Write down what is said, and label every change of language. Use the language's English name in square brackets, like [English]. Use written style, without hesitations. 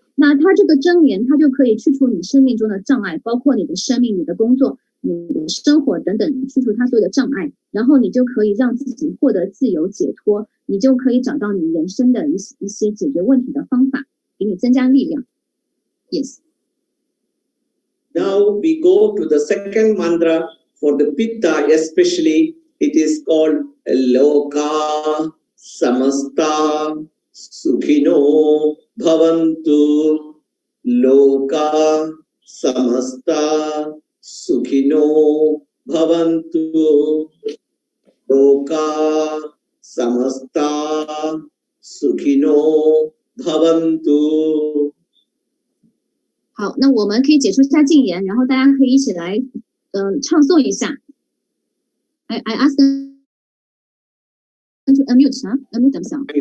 [Chinese] 那它这个真言，它就可以去除你生命中的障碍，包括你的生命、你的工作、你的生活等等，去除它所有的障碍，然后你就可以让自己获得自由解脱，你就可以找到你人生的一些解决问题的方法，给你增加力量。 [English] Yes. Now we go to the second mantra. For the Pitta especially, it is called [Sanskrit] Loka Samasta Sukhino Bhavantu. Loka Samasta Sukhino Bhavantu. Loka Samasta Sukhino Bhavantu. [Chinese] 好，那我们可以解除一下禁言，然后大家可以一起来唱诵一下。 [English] I ask them to unmute, unmute themselves.